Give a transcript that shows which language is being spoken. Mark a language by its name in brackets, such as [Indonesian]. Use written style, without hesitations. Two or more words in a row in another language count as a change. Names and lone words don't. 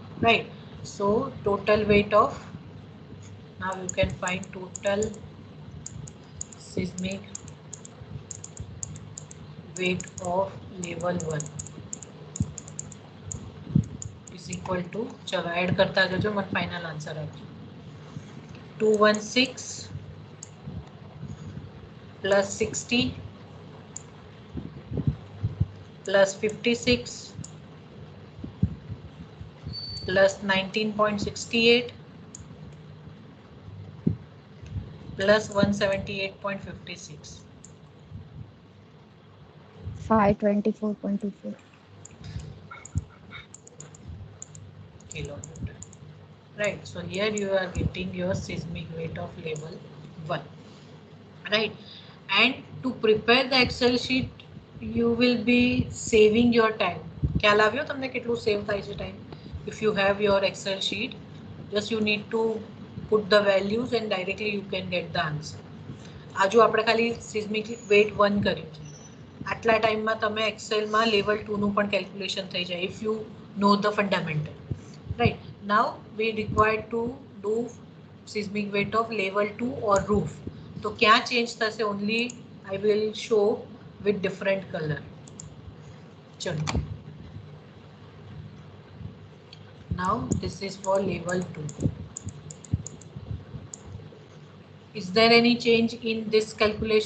[English] Right. So total weight of, now you can find total seismic weight of level 1 is equal to, [Hindi] चलो ऐड करता जाओ, मन [English] final answer [Hindi] आपको 216 plus 60 plus 56 plus 19.68 plus 178.56. [English] 524.24. Kilonewton. Right. So here you are getting your seismic weight of level 1. Right. And to prepare the Excel sheet, you will be saving your time. [Gujarati] ખ્યાલ આવ્યો તમને કેટલું સેવ થાય છે ટાઈમ? [English] If you have your Excel sheet, just you need to put the values and directly you can get the answer. [Gujarati] આ જો આપણે ખાલી [English] seismic weight 1 [Gujarati] કર્યું છે, આટલા ટાઈમમાં તમે એક્સેલમાં લેવલ 2 નું પણ કેલ્ક્યુલેશન થઈ જાય, [English] if you know the fundamental. Right. Now we require to do seismic weight of level 2 or roof. [Hindi] तो क्या change થશે? [English] Only I will show with different color. चलो. Now this is for level 2. Is there any change in this calculation?